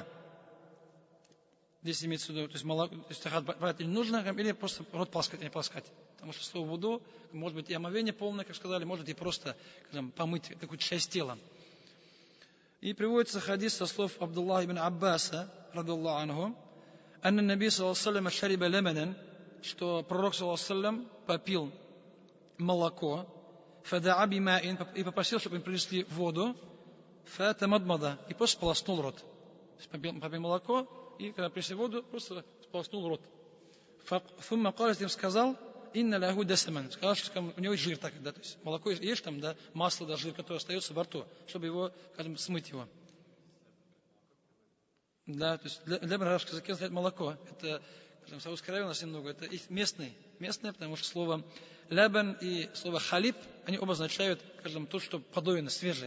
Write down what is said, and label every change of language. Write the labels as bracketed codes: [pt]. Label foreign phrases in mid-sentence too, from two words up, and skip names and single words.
[ru] Здесь имеется в виду, то есть молоко, то есть тахарат брать или нужно, или просто рот полоскать, не полоскать. Потому что слово вуду, может быть и омовение полное, как сказали, может и просто, скажем, помыть какую-то часть тела. И приводится хадис со слов [ar] Абдуллаха ибн Аббаса, رضي الله عنه أن النبي صلى الله عليه شرب لبنا, [ru] что пророк [ar] صلى الله عليه [ru] попил молоко, [ar] فدعا بماء, [ru] и попросил, чтобы им принесли воду, фатамадмада, и просто сполоснул рот. Попил молоко, и когда принесли воду, просто сполоснул рот. [ar] ثم قال [ru] им сказал, [ar] إن له دسما, [ru] сказал, что у него есть жир, так, да, то есть молоко есть там, да, масло, да, жир, которое остается во рту, чтобы его, скажем, смыть его. Да, то есть для арабского языка сказать молоко, это, скажем, в Саудовской Аравии у нас немного, это их местное, потому что слово лябан и слово халиб, они оба означают, скажем, то, что подоено, свежее.